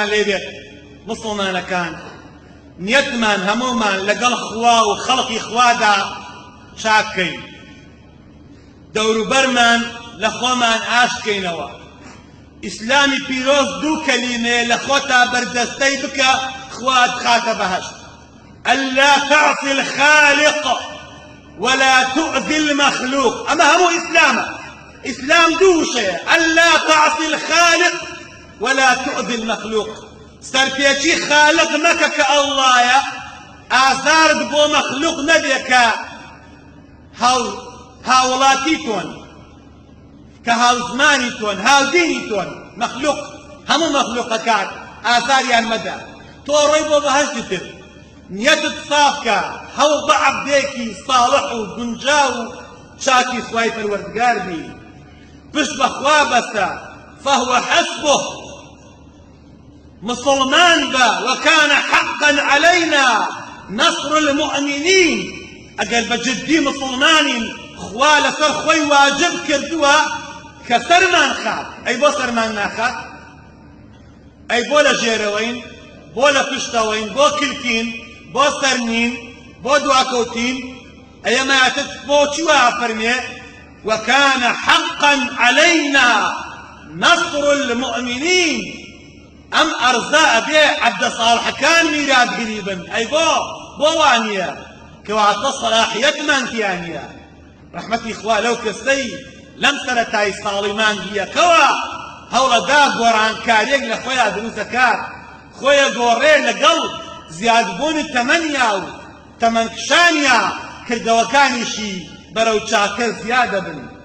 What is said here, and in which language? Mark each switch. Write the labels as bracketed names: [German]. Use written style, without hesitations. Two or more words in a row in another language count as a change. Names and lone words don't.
[Central Kurdish] لێبێت مسڵمانەکان نیەتمان هەموومان لەگەڵ خوا و خەڵقی خوادا چاکەین دەوروبەرمان لە خۆمان ئاشکەینەوە ئیسلامی پیرۆز دوو کەلیمەیە لە خۆتا بەردەستەی بکە خوات خاتە بەهەشت [Arabic] ئەلا تعصی الخالق ولا تؤذي المخلوق أما هو [Central Kurdish] إسلام دوشة [Arabic] ألا تعصي الخالق ولا تؤذي المخلوق [Central Kurdish] سەرپێچی خالق مەکە کە ئەڵڵایە ئازارت بۆ مەخلوق نەبێ کە هاوڵاتی تۆن کە هاوزمانی تۆن هاودینی تۆن مەخلوق هەموو مەخلوقەکان ئازاریان مەدە تۆ ڕۆی بۆ بەهەشتی تر نیەتت سافکە هەوڵ بە عەبدێکی ساڵح و گونجاو و چاکی خوای پەروەردگار بی پشت بەخوا بەستە [Arabic] فهو حسبه [Central Kurdish] مسلمان بە [Arabic] وكان حقا علينا نصر المؤمنين [Central Kurdish] ئەگەر بە جددی مسلمانین خوا لەسەر خۆی واجب کردووە کە سەرمان خات ئەی بۆ سەرمان ناخات ئەی بۆ لە ژێرەوەین بۆ لە پشتەوەین بۆ کلکین بۆ سەرنین بۆ دواکەوتین ئەیەماتت بۆ چی وا فەرمێ [Arabic] وكان حقا علينا نصر المؤمنين [Central Kurdish] ئەم ئەرزە ئەبێ عەبدە ساڵحەکان میراتگری بن ئەی بۆ وانییە کەواتە سەلاحیەتمان تیانە ڕەحمەتی خوا لەو کەسەی لەم سەرەتای ساڵی مانگیەکەوە هەوڵەدا گۆڕانکاریەک لە خۆیان دروستەکات خۆیە گۆڕێ لەگەڵ زیادبوونی تەمەنیا و تەمەنکشانیا کردەوەکانیشی بەرەو چاکە زیادە بن